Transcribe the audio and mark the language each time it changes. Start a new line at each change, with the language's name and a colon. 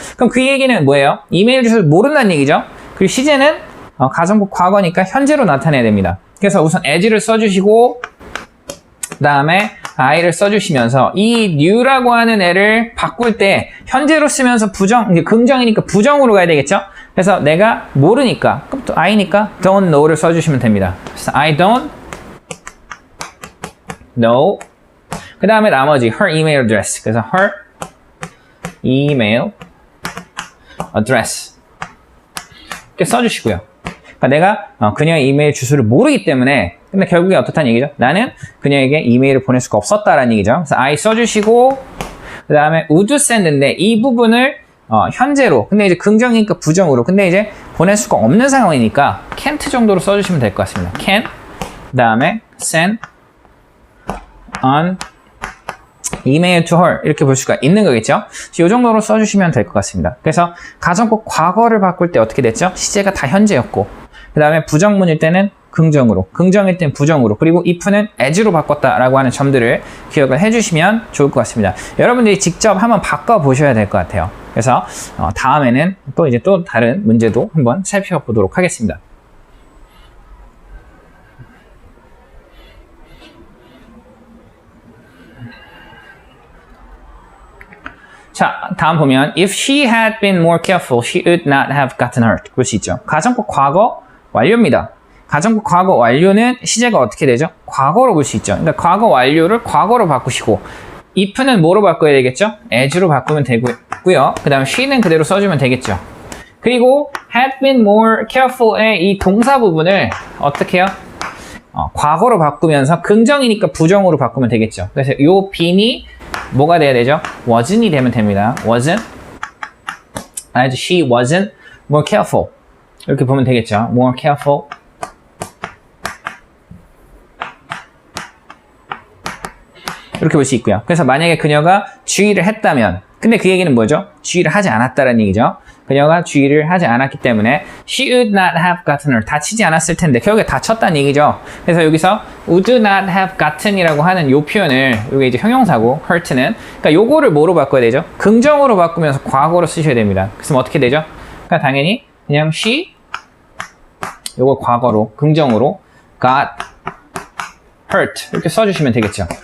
Korean: 그럼 그 얘기는 뭐예요? 이메일 주소를 모른다는 얘기죠. 그리고 시제는 가정법 과거니까 현재로 나타내야 됩니다. 그래서 우선 as를 써주시고 그 다음에 I를 써주시면서 이 new라고 하는 애를 바꿀 때 현재로 쓰면서 긍정이니까 부정으로 가야 되겠죠? 그래서 내가 모르니까 그럼 또 I니까
English: don't know
Korean: 를 써주시면 됩니다. 그래서
English: I don't know
Korean: 그 다음에 나머지
English: her email address 그래서 her email address
Korean: 이렇게 써주시고요. 그러니까 내가 그녀의 이메일 주소를 모르기 때문에 근데 결국에 어떻다는 얘기죠? 나는 그녀에게 이메일을 보낼 수가 없었다라는 얘기죠. 그래서 I 써주시고 그 다음에
English: would send
Korean: 인데 이 부분을 현재로 근데 이제 긍정이니까 부정으로 근데 이제 보낼 수가 없는 상황이니까
English: can't
Korean: 정도로 써주시면 될 것 같습니다. can 그 다음에
English: send an email to her
Korean: 이렇게 볼 수가 있는 거겠죠. 이 정도로 써주시면 될 것 같습니다. 그래서 가정법 과거를 바꿀 때 어떻게 됐죠? 시제가 다 현재였고 그 다음에 부정문일 때는 긍정으로, 긍정일 때는 부정으로, 그리고 if는 as로 바꿨다라고 하는 점들을 기억을 해주시면 좋을 것 같습니다. 여러분들이 직접 한번 바꿔보셔야 될 것 같아요. 그래서 다음에는 또 다른 문제도 한번 살펴보도록 하겠습니다. 자, 다음 보면
English: If she had been more careful, she would not have gotten hurt.
Korean: 볼 수 있죠. 가정법 과거 완료입니다. 가정법 과거 완료는 시제가 어떻게 되죠? 과거로 볼 수 있죠. 그러니까 과거 완료를 과거로 바꾸시고 if는 뭐로 바꿔야 되겠죠? as로 바꾸면 되고요. 그 다음에 she는 그대로 써주면 되겠죠. 그리고
English: had been more careful
Korean: 의 이 동사 부분을 어떻게 해요? 과거로 바꾸면서 긍정이니까 부정으로 바꾸면 되겠죠. 그래서 요 bean이 뭐가 돼야 되죠? wasn't이 되면 됩니다.
English: wasn't.
Korean: 알죠?
English: She wasn't more careful.
Korean: 이렇게 보면 되겠죠.
English: more careful.
Korean: 이렇게 볼 수 있고요. 그래서 만약에 그녀가 주의를 했다면, 근데 그 얘기는 뭐죠? 주의를 하지 않았다는 얘기죠. 그녀가 주의를 하지 않았기 때문에
English: she would not have gotten her.
Korean: 다치지 않았을 텐데 결국에 다쳤다는 얘기죠. 그래서 여기서
English: would not have gotten
Korean: 이라고 하는 요 표현을, 요게 이제 형용사고 hurt는, 그러니까 요거를 뭐로 바꿔야 되죠? 긍정으로 바꾸면서 과거로 쓰셔야 됩니다. 그래서 어떻게 되죠? 그러니까 당연히 그냥 she, 요거 과거로 긍정으로
English: got hurt
Korean: 이렇게 써주시면 되겠죠.